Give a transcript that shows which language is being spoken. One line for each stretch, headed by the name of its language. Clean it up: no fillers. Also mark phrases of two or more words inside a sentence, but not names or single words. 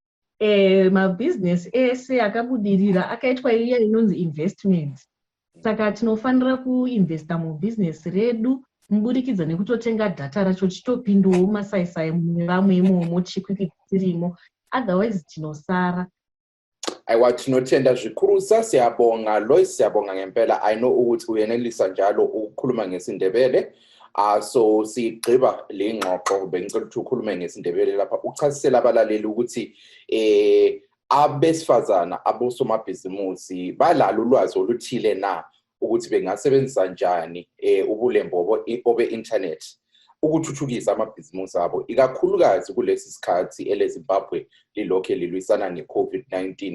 Shona: Mabhizinesi ese akabudirira akaitwa iya inonzi investment. Saka tinofanira kuinvesta mubhizinesi redu muburikidza nekutotenga data racho chitopindawo masaisai muvamwe imomo chikwikitsirimo, otherwise tinosara. Aiwa, tinotenda zvikurusa,
North Ndebele: siyabonga Lois, siyabonga ngempela.
English: I know
North Ndebele: ukuthi uyenelisa njalo ukukhuluma ngesindebele. So sigqiba le ngxoxo bengicela ukuthi ukhulume ngesindebele lapha uchasisela abalaleli ukuthi abesifazana abosomabhizimusi balalo ulwazi oluthile na ukuthi bengasebenzisa njani ubulembo obe-internet ukuthuthukisa amabhizimusi abo, ikakhulukazi kulesi sikhathi eleZimbabwe lilokhe lilwisana nge-COVID-19.